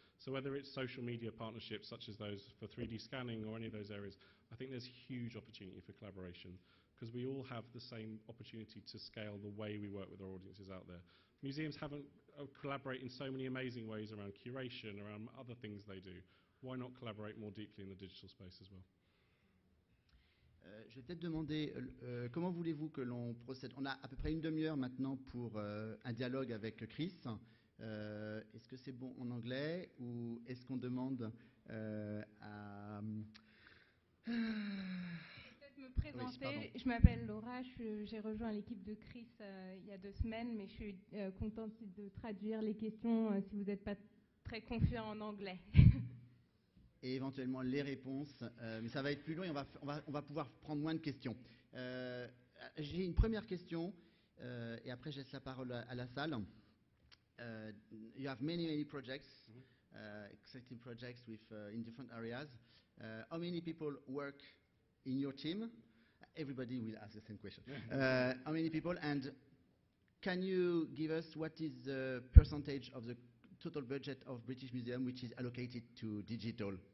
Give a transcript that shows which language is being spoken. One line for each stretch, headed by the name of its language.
English: So whether it's social media partnerships such as those for 3D scanning or any of those areas, I think there's huge opportunity for collaboration because we all have the same opportunity to scale the way we work with our audiences out there. Museums haven't collaborate in so many amazing ways around curation, around other things they do. Why not collaborate more deeply in the digital space as well?
French: Je vais peut-être demander, comment voulez-vous que l'on procède? On a à peu près une demi-heure maintenant pour un dialogue avec Chris. Est-ce que c'est bon en anglais ou est-ce qu'on demande à... Peut-être me présenter. Oui, je m'appelle Laura, j'ai rejoint l'équipe de Chris il y a 2 semaines, mais je suis contente de traduire les questions si vous n'êtes pas très confiant en anglais. Et éventuellement les réponses, mais ça va être plus long et on va pouvoir prendre moins de questions. J'ai une première question et après je laisse la parole à la salle.
English: You have many projects, exciting projects with in different areas. How many people work in your team? Everybody will ask the same question. How many people, and can you give us what is the percentage of the total budget of British Museum which is allocated to digital?